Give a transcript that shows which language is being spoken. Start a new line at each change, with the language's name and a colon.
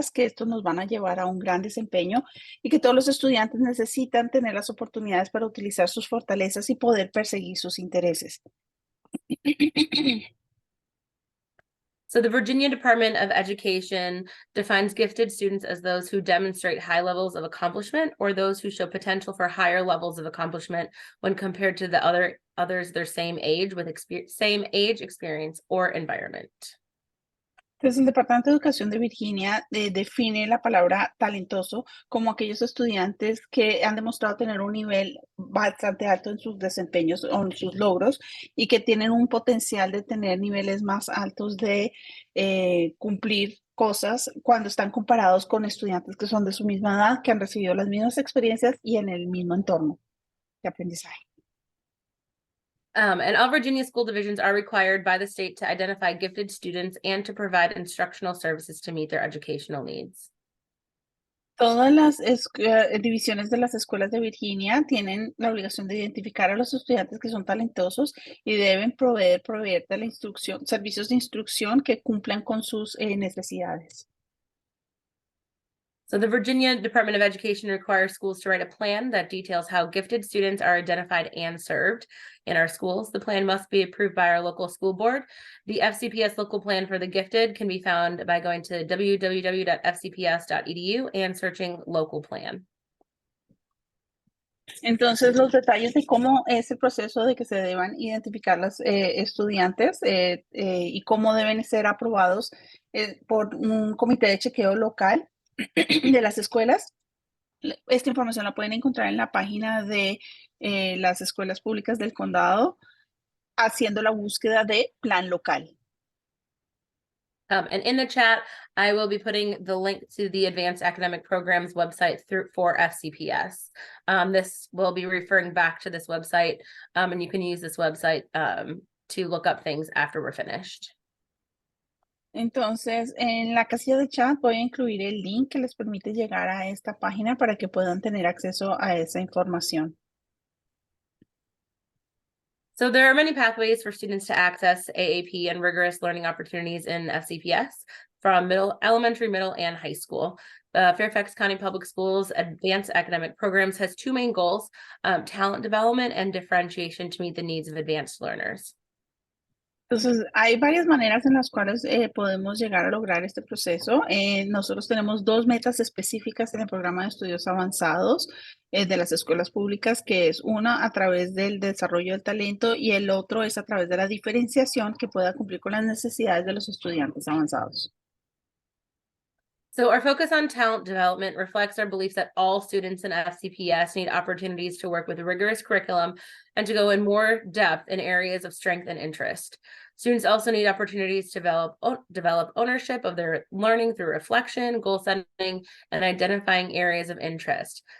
Spanish: que estos nos van a llevar a un gran desempeño y que todos los estudiantes necesitan tener las oportunidades para utilizar sus fortalezas y poder perseguir sus intereses.
English: So the Virginia Department of Education defines gifted students as those who demonstrate high levels of accomplishment or those who show potential for higher levels of accomplishment when compared to the others their same age with same age, experience, or environment.
Spanish: Entonces, el Departamento de Educación de Virginia define la palabra talentoso como aquellos estudiantes que han demostrado tener un nivel bastante alto en sus desempeños o en sus logros y que tienen un potencial de tener niveles más altos de cumplir cosas cuando están comparados con estudiantes que son de su misma edad, que han recibido las mismas experiencias y en el mismo entorno de aprendizaje.
English: And all Virginia school divisions are required by the state to identify gifted students and to provide instructional services to meet their educational needs.
Spanish: Todas las divisiones de las escuelas de Virginia tienen la obligación de identificar a los estudiantes que son talentosos y deben proveer de la instrucción, servicios de instrucción que cumplan con sus necesidades.
English: So the Virginia Department of Education requires schools to write a plan that details how gifted students are identified and served in our schools. The plan must be approved by our local school board. The FCPS local plan for the gifted can be found by going to www.fcps.edu and searching local plan.
Spanish: Entonces, los detalles de cómo es el proceso de que se deban identificar los estudiantes y cómo deben ser aprobados por un comité de chequeo local de las escuelas. Esta información la pueden encontrar en la página de las escuelas públicas del condado haciendo la búsqueda de plan local.
English: And in the chat, I will be putting the link to the Advanced Academic Programs website for FCPS. This will be referring back to this website, and you can use this website to look up things after we're finished.
Spanish: Entonces, en la casilla de chat voy a incluir el link que les permite llegar a esta página para que puedan tener acceso a esa información.
English: So there are many pathways for students to access AAP and rigorous learning opportunities in FCPS from elementary, middle, and high school. Fairfax County Public Schools Advanced Academic Programs has two main goals, talent development and differentiation to meet the needs of advanced learners.
Spanish: Entonces, hay varias maneras en las cuales podemos llegar a lograr este proceso. Nosotros tenemos dos metas específicas en el programa de estudios avanzados de las escuelas públicas, que es una a través del desarrollo del talento y el otro es a través de la diferenciación que pueda cumplir con las necesidades de los estudiantes avanzados.
English: So our focus on talent development reflects our belief that all students in FCPS need opportunities to work with a rigorous curriculum and to go in more depth in areas of strength and interest. Students also need opportunities to develop ownership of their learning through reflection, goal setting, and identifying areas of interest.